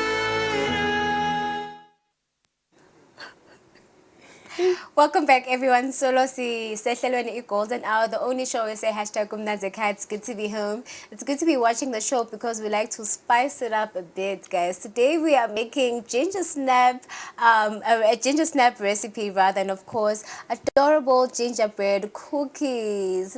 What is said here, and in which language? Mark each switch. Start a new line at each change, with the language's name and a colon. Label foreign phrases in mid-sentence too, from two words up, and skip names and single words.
English: Welcome back, everyone.
Swati: Solo si sehlelweni
English: i-Golden Hour, the only show we say hashtag kumnandzekhaya. It's good to be home. It's good to be watching the show because we like to spice it up a bit, guys. Today we are making ginger snap, a ginger snap recipe rather, and of course, adorable gingerbread cookies.